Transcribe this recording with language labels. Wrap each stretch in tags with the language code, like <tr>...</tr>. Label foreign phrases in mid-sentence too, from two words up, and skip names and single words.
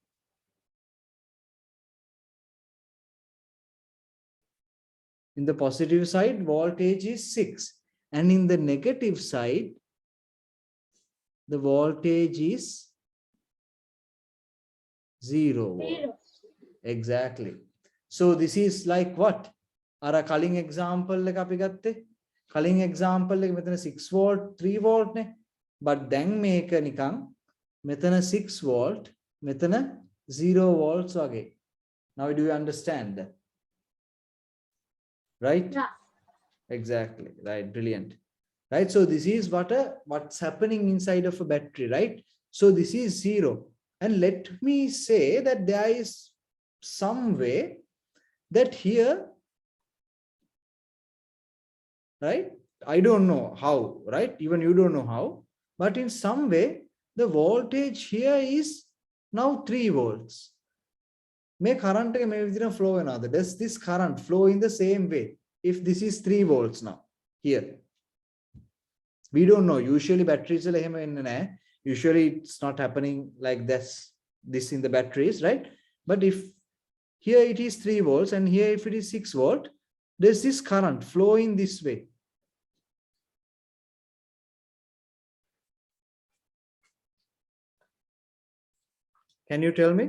<en>In the positive side, voltage is 6. And in the negative side, the voltage is 0 volt. Zero. Exactly. So this is like what?</en> <si>Ara</si> <en>culling example</en> <si>එක අපි ගත්තේ.</si> <en>Culling example</en> <si>එක මෙතන 6 volt, 3 volt නේ. But දැන් මේක නිකන් මෙතන 6 volt, මෙතන 0 volts වගේ.</si> <en>Now do you understand? Right? Yeah. Exactly. Right. Brilliant. Right. So this is what's happening inside of a battery, right? So this is 0. And let me say that there is some way that here, right? I don't know how, right? Even you don't know how, but in some way, the voltage here is now 3 volts.</en> <si>May current එක මේ විදිහට flow වෙනවද?</si> <en>Does this current flow in the same way? If this is 3 volts now, here.</en> <si>We don't know.</si> <en>Usually batteries</en> <si>වල එහෙම වෙන්නේ නැහැ.</si> <en>Usually it's not happening like this in the batteries, right? But if here it is 3 volts and here if it is 6 volt, there's this current flowing this way. Can you tell me?</en>